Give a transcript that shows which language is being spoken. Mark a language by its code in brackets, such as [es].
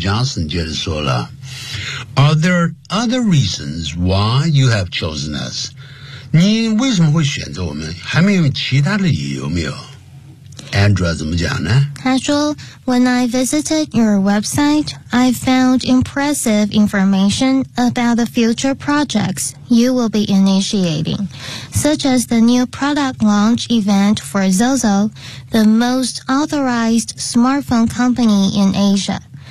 [en] Johnson [zh] 接着说了 [en] Are there other reasons why you have chosen us? [zh] 你为什么会选择我们？还没有其他的理由没有？ Andrew 怎么讲呢？他说 [en] When I visited your website, I found impressive information about the future projects you will be initiating, such as the new product launch event for Zozo,the most authorized smartphone company in Asia.